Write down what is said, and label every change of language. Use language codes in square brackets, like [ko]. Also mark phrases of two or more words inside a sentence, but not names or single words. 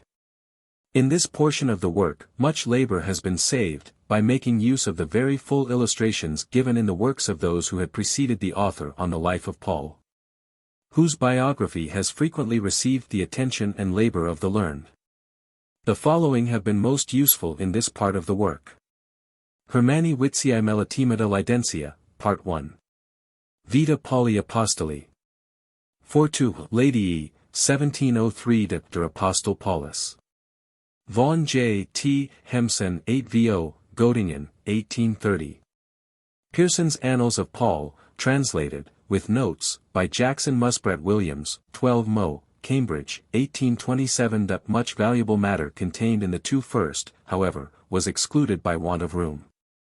[en] In this portion of the work, much labor has been saved, by making use of the very full illustrations given in the works of those who had preceded the author on the life of Paul, whose biography has frequently received the attention and labor of the learned. The following have been most useful in this part of the work. Hermani Witziae Melatimata Lidentia, Part 1. Vita Pauli Apostoli. Fortu, Ladii, 1703 Der Apostel Paulus. Von J. T. Hemsen 8 VO, Göttingen, 1830. Pearson's Annals of Paul, translated, with notes, by Jackson Muspratt Williams, 12 Mo, Cambridge, 1827. Much valuable matter contained in the two first, however, was excluded by want of room.